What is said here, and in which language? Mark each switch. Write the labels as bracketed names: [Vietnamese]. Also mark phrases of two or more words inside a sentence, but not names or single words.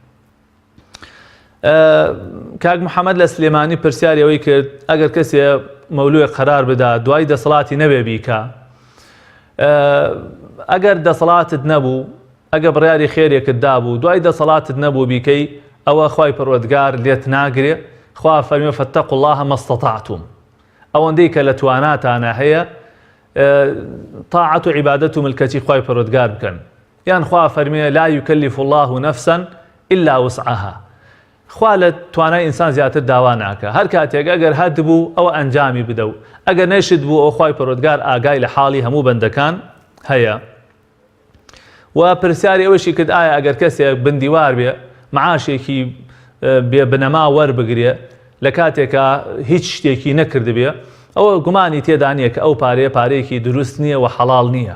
[Central Kurdish] کاک محەممەد لە سلێمانی پرسیاری ئەوەی کرد ئەگەر کەسێ مەولووی قەرار بدا دوای دەسەڵاتی نەبێ بیکە، ئەگەر دەسەڵاتت نەبوو، ئەگە بڕیاری خێرێکت دابوو دوای دەسەڵاتت نەبوو بیکەی، ئەوە خوای پەروەردگار لێت ناگرێ. خوا فەرمێ [Arabic] فەتەقوا الله ما استطعتم، [Central Kurdish] ئەوەندەی کە لە تواناتانە هەیە طاعەت و عیبادەت و ملکەتی خوای پەروەردگار بکەن. یان خوا فەرمێ [Arabic] لا یکلف الله نفسا إلا وسعها، [Central Kurdish] خوا لە توانای ئینسان زیاتر داوا ناکە. هەر کاتێک ئەگەر هەت بوو ئەوە ئەنجامی بدە و ئەگەر نەیشت بوو ئەو خوای پەروەردگار ئاگای لە حاڵی هەموو بەندەکان هەیە. و پرسیاری ئەوەشی کرد ئایا ئەگەر کەسێک بندیوار بێ معاشێکی بێ بنەما وەربگرێ لە کاتێکە هیچ شتێکی نەکردبێ، ئەوە گومانی تێدا نییە کە ئەو پارەیەکی دروست نییە و حەڵاڵ نییە.